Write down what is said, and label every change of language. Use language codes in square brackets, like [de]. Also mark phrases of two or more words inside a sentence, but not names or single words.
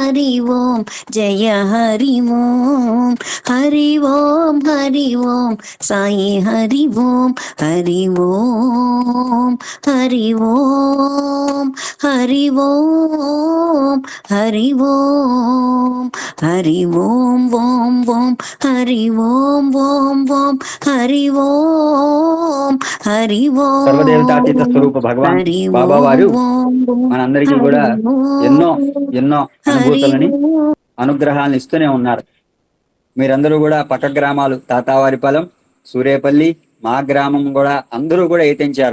[sa] जय हरि ओम हरि ओम साई हरि ओम हरि ओम हरि ओम हरि ओम हरि ओम हरि ओम ओम ओम हरि ओम ओम ओम हरि ओम हरि ओम [te] సర్వదేవతాతీత స్వరూప భగవాన్ [sa] हरि [te] బాబా వారు [sa] ओम [te] మనందరికీ [sa] हरि [te] కూడా ఎన్నో [sa] ओम [te] ఎన్నో [sa] हरि [te] అనుభూతులని [sa] ओम [te] అనుగ్రహాలను ఇస్తూనే ఉన్నారు. మీరందరూ కూడా పక్క గ్రామాలు తాతావారిపాలెం, సూరేపల్లి, మా గ్రామం కూడా అందరూ కూడా ఏతించారు.